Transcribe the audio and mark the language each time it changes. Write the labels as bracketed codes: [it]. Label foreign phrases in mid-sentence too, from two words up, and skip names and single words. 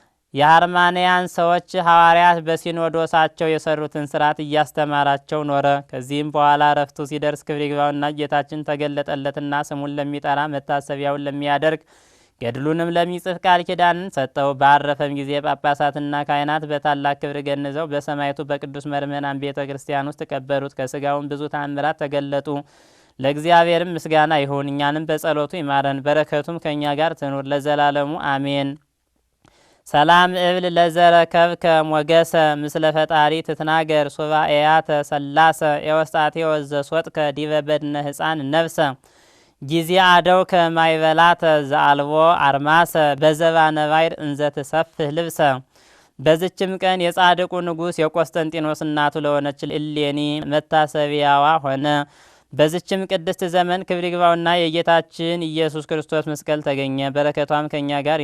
[am] የአርማንያን ሰዎች ሐዋርያት በሲኖዶሳቸው የሰሩትን ስርዓት እያስተማራቸው ኖረ። ከዚህም በኋላ እረፍቱ ሲደርስ ክብር ይግባውና ጌታችን ተገለጠለትና ስሙን ለሚጠራ መታሰቢያውን ለሚያደርግ ገድሉንም ለሚጽፍ ቃል ኪዳንን ሰጠው። ባረፈም ጊዜ ጳጳሳትና ካህናት በታላቅ ክብር ገንዘው በሰማዕቱ በቅዱስ መርምናን ቤተ ክርስቲያን ውስጥ ቀበሩት። ከስጋውም ብዙ ታምራት ተገለጡ። ለእግዚአብሔርም ምስጋና ይሁን፣ እኛንም በጸሎቱ ይማረን፣ በረከቱም ከእኛ ጋር ትኑር ለዘላለሙ አሜን። [gez] ሰላም እብል ለዘረከብከ ሞገሰ ምስለ ፈጣሪ ትትናገር ሱባኤያተ ሰላሰ ኤዎስጣቴዎስ ዘሶጥከ ዲበ በድነ ሕፃን ነፍሰ ጊዜ አደውከ ማይበላተ ዘአልቦ አርማሰ በዘባነ ባሕር እንዘ ትሰፍህ ልብሰ። [am] በዝችም ቀን የጻድቁ ንጉሥ የቆስጠንጢኖስ እናቱ ለሆነች እሌኒ መታሰቢያዋ ሆነ። በዝችም ቅድስት ዘመን ክብር ይግባውና የጌታችን ኢየሱስ ክርስቶስ መስቀል ተገኘ። በረከቷም ከእኛ ጋር